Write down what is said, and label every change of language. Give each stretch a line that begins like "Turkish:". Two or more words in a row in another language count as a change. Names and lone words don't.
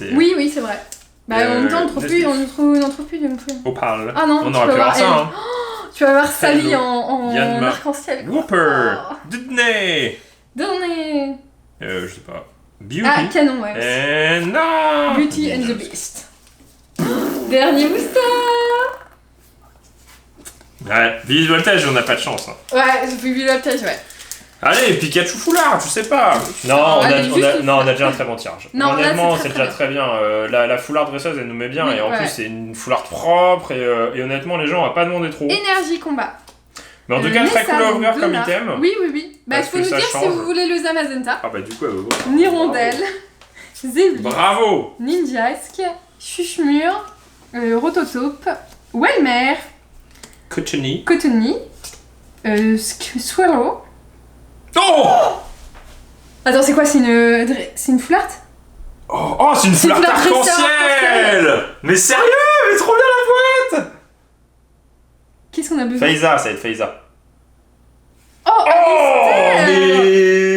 French: Et... Oui, c'est vrai. Bah en même temps, on n'en trouve plus de plus. Opal. Ah non, on aurait pu avoir ça, hein. Tu vas voir Sally en arc-en-ciel. Whooper. Dudney. Je sais pas. Beauty. Ah, canon, ouais. Et non.
English: Beauty and the Beast.
French: Dernier booster. Ouais, Vive Voltage, on n'a pas de chance. Hein. Ouais, Vive Voltage, ouais. Allez, Pikachu foulard, je sais pas. Non, on a déjà un très bon tirage. Non, honnêtement, c'est déjà très bien. La foulard dresseuse, elle nous met bien. Et en plus, c'est une foulard propre. Et honnêtement, les gens, on va pas demander trop. Énergie combat. Mais en tout cas, très cool à ouvrir comme item. Oui. Bah, il faut nous dire si vous voulez le Zamazenta. Ah bah du coup, Nirondelle. Zéblis. Bravo. Ninjask. Chuchemur. Rototope. Welmer. Cottony. Swallow. Oh. Attends, c'est quoi? C'est une foulard? Oh, c'est une foulard arc-en-ciel. Mais sérieux? Mais trop bien la boîte. Qu'est-ce qu'on a besoin? Faiza, ça va être Faiza. Oh mais